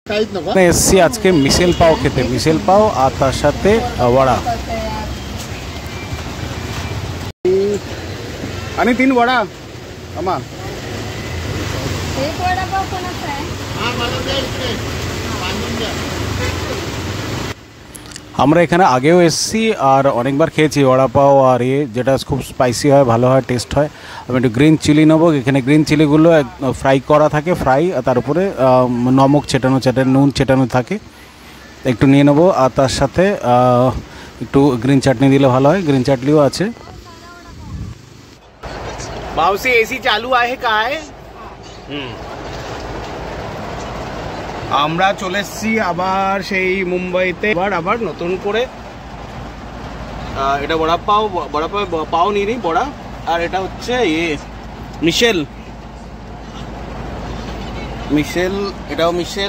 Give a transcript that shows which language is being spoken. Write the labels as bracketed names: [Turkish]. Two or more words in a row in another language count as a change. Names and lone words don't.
[Bangla] এসছি আজকে মিশেল পাও খেতে, মিশেল পাও আর তার সাথে वड़ा। [Marathi] आणि 3 वड़ा अम्मा। एक वड़ा पाव कोणाचा आहे? हां मला द्या इकडे बांधून द्या। [Bangla] আমরা এখানে আগেও এসেছি আর অনেকবার খেয়েছি वड़ा पाव, আর যেটা খুব স্পাইসি হয়, ভালো হয়, টেস্ট হয়। আমি একটু গ্রিন চিলি নেবো। এখানে গ্রিন চিলিগুলো ফ্রাই করা থাকে, ফ্রাই, আর তার উপরে নমক ছেটানো নুন ছেটানো থাকে। একটু নিয়ে নেবো, আর তার সাথে একটু গ্রিন চাটনি দিলে ভালো হয়। গ্রিন চাটনিও আছে। [Marathi] मावशी एसी चालू आहे काय? [Bangla] আমরা চলে এসেছি আবার সেই মুম্বাইতে, আবার নতুন করে। এটা বড়া পাও নিয়ে নিই, বড়া। আর এটা হচ্ছে মিশেল, এটাও মিশেল।